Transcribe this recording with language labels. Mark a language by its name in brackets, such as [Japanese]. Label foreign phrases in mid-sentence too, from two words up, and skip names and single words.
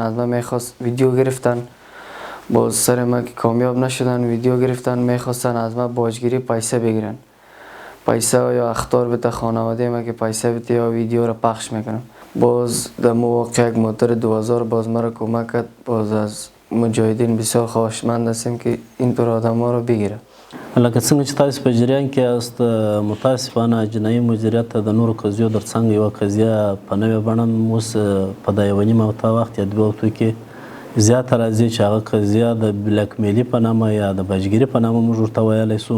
[Persian] از ما میخواست ویدیو گرفتن، باز سر ما که کامیاب نشدن ویدیو گرفتن میخواستن از ما باجگیری پیسه بگیرن. پیسه یا اخطار بده خانواده ما که پیسه بده یا ویدیو را پخش میکنم. باز در موقع یک موتر 2000 باز ما را کمک کرد. باز از مجاهدین بسیار خواهشمند هستیم که اینطور آدم ها رو بگیره. [Pashto] لکه څنګه چې تاسو په جریان کې یاست متاسفانه جنایي مدیریت د نورو قضیو در څنګ یوه قضیه په نوې بڼه اوس په دا 1 نیمه وخت یا 2 هفتو کې زیاته راځي چې هغه قضیه د بلیک میلي په نامه یا د باجګیري په نامه موږ ورته ویلی سو.